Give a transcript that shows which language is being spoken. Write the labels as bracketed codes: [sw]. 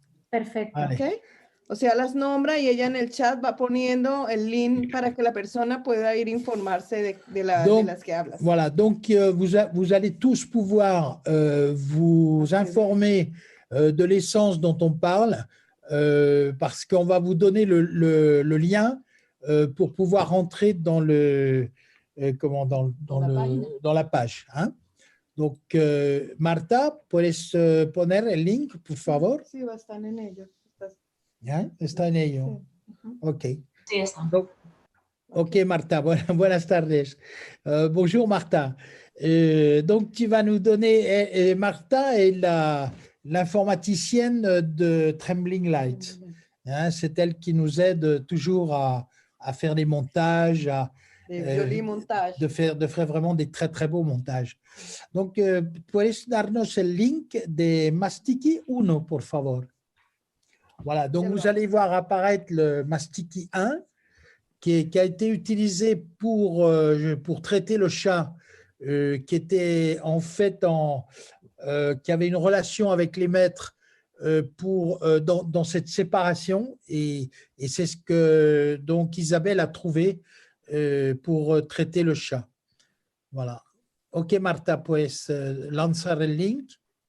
[es] Perfecto. Vale. ¿Ok? O sea, las nombra y ella en el chat va poniendo el link para que la persona pueda ir a informarse de las que hablas. [fr] Voilà, donc vous allez tous pouvoir vous informer de l'essence dont on parle parce qu'on va vous donner le lien pour pouvoir rentrer dans dans la page. Hein? [es] Donc, Marta, ¿puedes poner el link, por favor? Sí, va a estar en ello. ¿Ya? Está en ello. Sí. Ujú. OK. Sí, está. Donc, OK, Marta, buenas tardes. Bonjour, Marta. [fr] Donc, tu vas nous donner, Marta est l'informaticienne de Trembling Light. Hein, c'est elle qui nous aide toujours à faire les montages, [es] De violín montage. [fr] de faire vraiment des très, très beaux montages. [es] Donc, puedes darnos el link de Mastiki 1, por favor. [fr] Voilà, donc vous allez voir apparaître le Mastiki 1 qui a été utilisé pour traiter le chat qui était en fait qui avait une relation avec les maîtres dans cette séparation et c'est ce que donc Isabelle a trouvé pour traiter le chat. Voilà. [es] OK, Marta, pues lanzar el link.